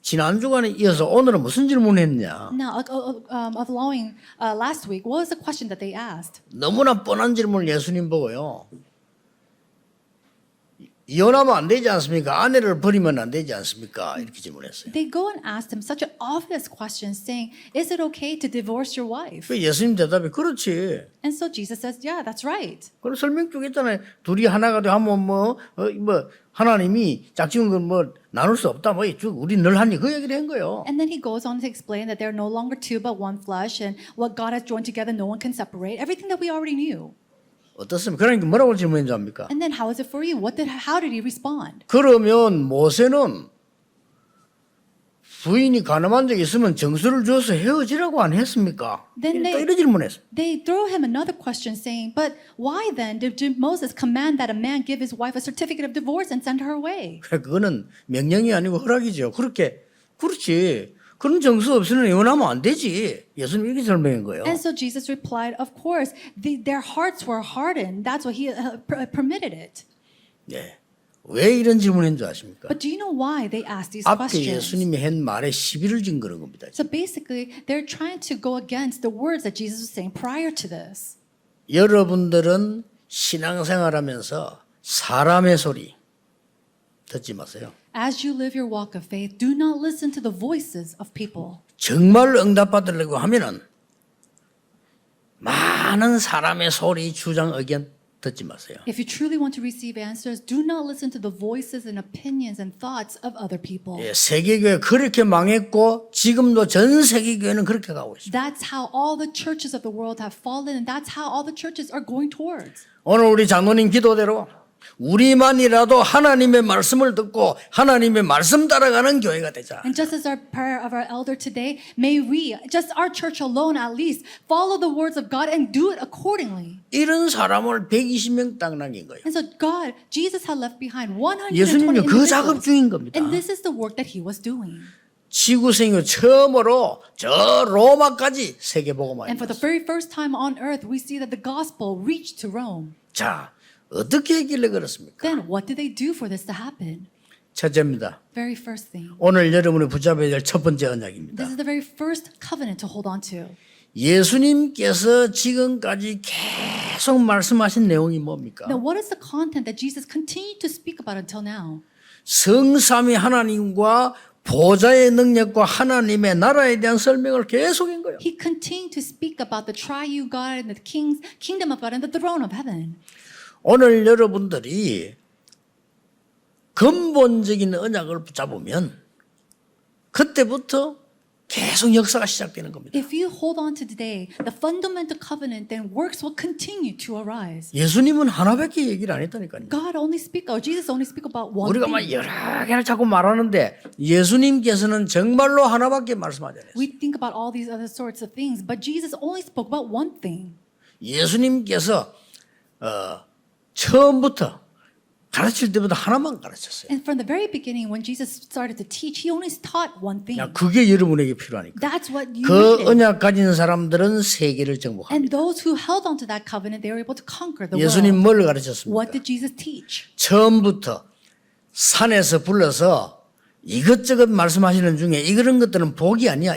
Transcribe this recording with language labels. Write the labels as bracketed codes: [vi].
[ko] 지난 주간에 이어서 오늘은 무슨 질문했냐? [en] Now, following last week, what was the question that they asked? [ko] 너무나 뻔한 질문을 예수님 보고요. 이혼하면 안 되지 않습니까? 아내를 버리면 안 되지 않습니까? 이렇게 질문했어요. [en] They go and asked him such an obvious question, saying, "Is it okay to divorce your wife?" [ko] 그 예수님 대답이 그렇지. [en] And so Jesus says, "Yeah, that's right." [ko] 그런 설명 쭉 했잖아요. 둘이 하나가 돼 하면 하나님이 짝지은 건 나눌 수 없다. 우리 늘 하니 그 얘기를 한 거예요. [en] And then he goes on to explain that they're no longer two but one flesh, and what God has joined together, no one can separate. Everything that we already knew. [ko] 어떻습니까? 그러니까 뭐라고 질문했는지 압니까? [en] And then how is it for you? How did he respond? [ko] 그러면 모세는 부인이 가늠한 적이 있으면 정수를 줘서 헤어지라고 안 했습니까? [en] Then [ko] 또 이런 질문했어요. [en] They throw him another question saying, "But why then did Moses command that a man give his wife a certificate of divorce and send her away?" [ko] 그거는 명령이 아니고 허락이죠. 그렇지. 그런 정수 없이는 이혼하면 안 되지. 예수님 이렇게 설명한 거예요. [en] And so Jesus replied, "Of course, their hearts were hardened. That's why he permitted it." [ko] 네. 왜 이런 질문인 줄 아십니까? [en] But do you know why they ask these [ko] 앞에 [en] questions? [ko] 예수님이 한 말에 시비를 진 그런 겁니다. [en] So basically, they're trying to go against the words that Jesus was saying prior to this. [ko] 여러분들은 신앙생활하면서 사람의 소리 듣지 마세요. [en] As you live your walk of faith, do not listen to the voices of people. [ko] 정말 응답받으려고 하면은 많은 사람의 소리, 주장, 의견 듣지 마세요. [en] If you truly want to receive answers, do not listen to the voices and opinions and thoughts of other people. [ko] 예, 세계교회 그렇게 망했고 지금도 전 세계교회는 그렇게 가고 있습니다. [en] That's how all the churches of the world have fallen, and that's how all the churches are going towards. [ko] 오늘 우리 장로님 기도대로 우리만이라도 하나님의 말씀을 듣고 하나님의 말씀 따라가는 교회가 되자. [en] And just as our prayer of our elder today, may we, just our church alone at least, follow the words of God and do it accordingly. [ko] 이런 사람을 120명 딱 남긴 거예요. [en] And so God, Jesus had left behind 120 [ko] 예수님이 그 작업 [en] individuals. [ko] 중인 겁니다. [en] And this is the work that he was doing. [ko] 지구생이 처음으로 저 로마까지 세계복음화입니다. [en] And for the very first time on earth, we see that the gospel reached to Rome. [ko] 자, 어떻게 했길래 그렇습니까? [en] Then what did they do for this to happen? [ko] 첫째입니다. [en] Very first thing. [ko] 오늘 여러분이 붙잡아야 될 첫 번째 언약입니다. [en] This is the very first covenant to hold on to. [ko] 예수님께서 지금까지 계속 말씀하신 내용이 뭡니까? [en] Now, what is the content that Jesus continued to speak about until now? [ko] 성삼위 하나님과 보좌의 능력과 하나님의 나라에 대한 설명을 계속한 거예요. [en] He continued to speak about the triune God and the kingdom of God and the throne of heaven. [ko] 오늘 여러분들이 근본적인 언약을 붙잡으면 그때부터 계속 역사가 시작되는 겁니다. [en] If you hold on to today, the fundamental covenant, then works will continue to arise. [ko] 예수님은 하나밖에 얘기를 안 했다니까요. [en] God only speak, or Jesus only speak about one [ko] 우리가 막 [en] thing. [ko] 여러 개를 자꾸 말하는데 예수님께서는 정말로 하나밖에 말씀하지 않았어요. [en] We think about all these other sorts of things, but Jesus only spoke about one thing. [ko] 예수님께서 처음부터 가르칠 때부터 하나만 가르쳤어요. [en] And from the very beginning, when Jesus started to teach, he only taught one thing. [ko] 야, 그게 여러분에게 필요하니까. [en] That's what you [ko] 그 [en] needed. [ko] 언약 가진 사람들은 세계를 정복합니다. [en] And those who held on to that covenant, they were able to conquer the [ko] 예수님 [en] world. [ko] 뭘 가르쳤습니까? [en] What did Jesus teach? [ko] 처음부터 산에서 불러서 이것저것 말씀하시는 중에 이런 것들은 복이 아니야.